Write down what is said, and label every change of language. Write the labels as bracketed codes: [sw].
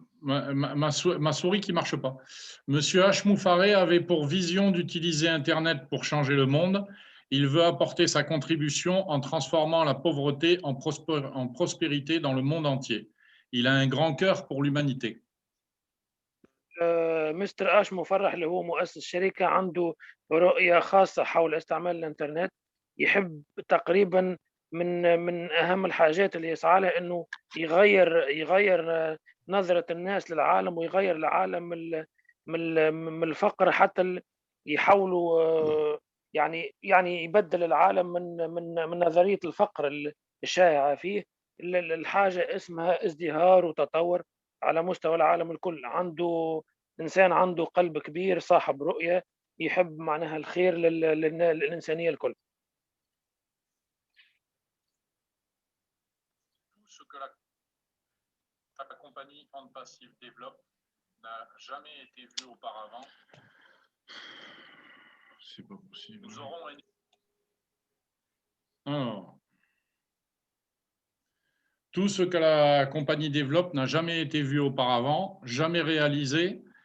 [fr] Ma souris qui marche pas. Monsieur H. Moufaré avait pour vision d'utiliser Internet pour changer le monde. Il veut apporter sa contribution en transformant la pauvreté en prospérité dans le monde entier. Il a un grand cœur pour l'humanité. [ar] مستر آش مفرح اللي هو مؤسس شركة عنده رؤية خاصة حول استعمال الإنترنت. يحب تقريبا من أهم الحاجات اللي يسعى لها إنه يغير نظرة الناس للعالم ويغير العالم من الفقر حتى يحاولوا يعني يبدل العالم من نظرية الفقر الشائعة فيه. الحاجة اسمها ازدهار وتطور على مستوى العالم الكل. إنسان عنده قلب كبير، صاحب رؤية، يحب معناها الخير للإنسانية الكل. [fr] Tout ce que la compagnie Ande Passive développe n'a jamais été vu auparavant. C'est pas possible. Nous aurons Alors, tout ce que la compagnie développe n'a jamais été vu auparavant, jamais réalisé,